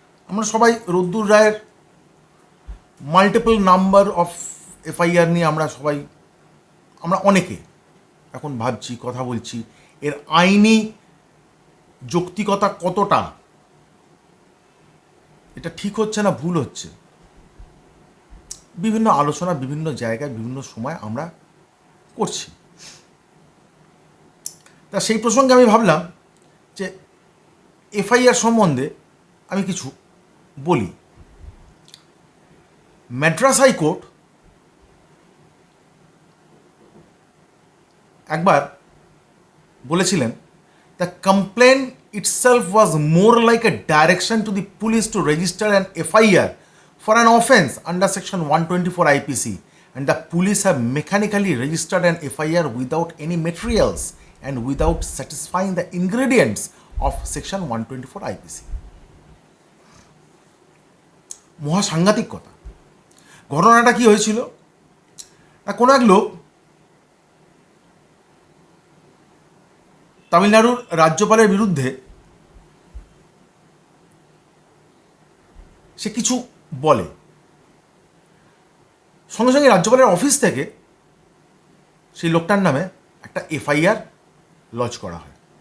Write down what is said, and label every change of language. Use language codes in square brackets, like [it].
[bn] আমরা সবাই রদ্দুর রায়ের মাল্টিপল নাম্বার অফ এফআইআর নিয়ে আমরা অনেকে এখন ভাবছি, কথা বলছি, এর আইনি যৌক্তিকতা কতটা, এটা ঠিক হচ্ছে না ভুল হচ্ছে, বিভিন্ন আলোচনা বিভিন্ন জায়গায় বিভিন্ন সময় আমরা করছি। তা সেই প্রসঙ্গে আমি ভাবলাম যে এফআইআর সম্বন্ধে আমি কিছু বলি। [en] Madras high court [bn] একবার বলেছিলেন, [en] The complain itself was more like a direction to the police to register an FIR for an offence under section 124 IPC, and the police have mechanically registered an FIR without any materials and without satisfying the ingredients of section 124 IPC. [bn] মহা সাংঘাতিক কথা। ঘটনাটা কি হয়েছিল, কোনো এক লোক তামিলনাড়ুর রাজ্যপালের বিরুদ্ধে সে কিছু বলে, সঙ্গে সঙ্গে রাজ্যপালের অফিস থেকে সেই লোকটার নামে একটা এফআইআর লজ করা হয়।